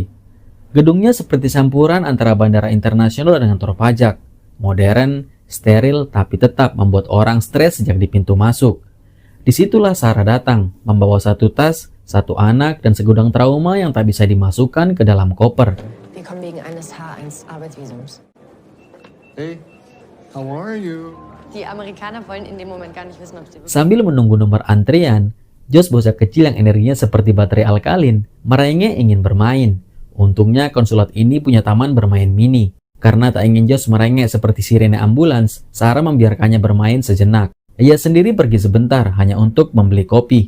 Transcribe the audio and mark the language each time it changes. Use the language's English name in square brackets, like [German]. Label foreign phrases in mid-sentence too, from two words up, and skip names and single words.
[Indonesian] Gedungnya seperti campuran antara bandara internasional dengan kantor pajak. Modern, steril, tapi tetap membuat orang stres sejak di pintu masuk. Disitulah Sarah datang, membawa 1 tas, 1 anak, dan segudang trauma yang tak bisa dimasukkan ke dalam koper. [German] Wir kommen wegen eines H1 Arbeitsvisums. [English] Hey, how are you? [German] Die Amerikaner wollen in dem Moment gar nicht wissen, ob sie wirklich... [Indonesian] Sambil menunggu nomor antrian, Josh, bocah kecil yang energinya seperti baterai alkalin, merengek ingin bermain. Untungnya konsulat ini punya taman bermain mini. Karena tak ingin Josh merengek seperti sirene ambulans, Sarah membiarkannya bermain sejenak. Ia sendiri pergi sebentar hanya untuk membeli kopi.